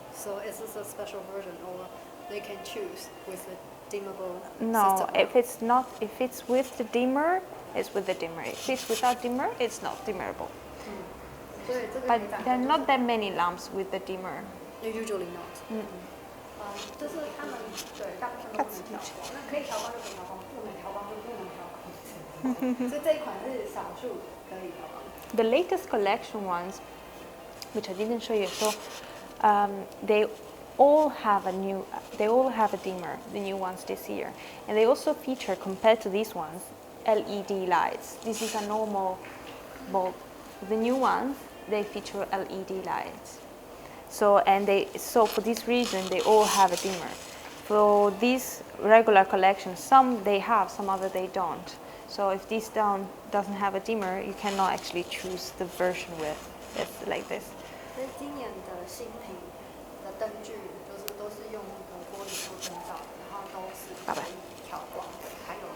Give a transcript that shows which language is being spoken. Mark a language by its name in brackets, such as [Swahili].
[English] So is this a special version, or they can choose with the dimmable No, system? if it's with the dimmer, it's with the dimmer. If it's without dimmer, it's not dimmerable. But there are not that many lamps with the dimmer. Usually not. [Chinese] 就是他们对大部分都不能调光，那可以调光就可以调光，不能调光就不能调光。所以这一款是少数可以调光。 [English] The latest collection ones, which I didn't show you, so they all have a dimmer, the new ones this year, and they also feature, compared to these ones, LED lights. This is a normal bulb. The new ones, they feature LED lights. So for this reason, they all have a dimmer. For these regular collections, some they have, some other they don't. So if this doesn't have a dimmer, you cannot actually choose the version with it's like this. [Chinese] 所以今年的新品的灯具都是用那个玻璃做灯罩，然后都是可以调光的，还有